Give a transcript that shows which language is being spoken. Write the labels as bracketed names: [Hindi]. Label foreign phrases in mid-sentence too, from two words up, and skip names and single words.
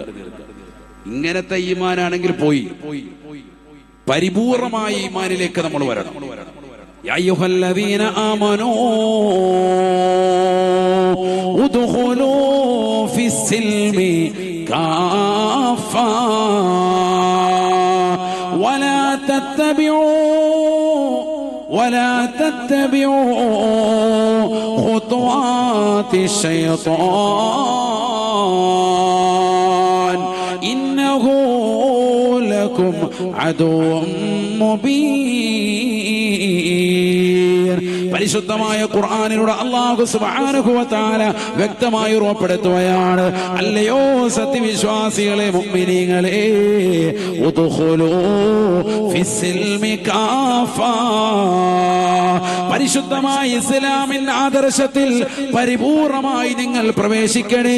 [Malayalam] ഇങ്ങനത്തെ ഈമാനാണെങ്കിൽ പോയി. പരിപൂർണമായ ഈമാനിലേക്ക് നമ്മൾ വരണം. [Arabic] يا أيها الذين آمنوا ادخلوا في السلم كافة ولا تتبعوا خطوات الشيطان إنه لكم عدو مبين. [Malayalam] പരിശുദ്ധമായ ഖുർആനിലൂടെ [Arabic] الله سبحانه وتعالى [Malayalam] വ്യക്തമായി ഉറപ്പെടുത്തുകയാണ്, അല്ലയോ സത്യവിശ്വാസികളെ, മുഅ്മിനീങ്ങളെ, [Arabic] ادخلوا في السلم كافة, [Malayalam] പരിശുദ്ധമായ ഇസ്ലാമിന്റെ ആദർശത്തിൽ പരിപൂർണമായി നിങ്ങൾ പ്രവേശിക്കണേ.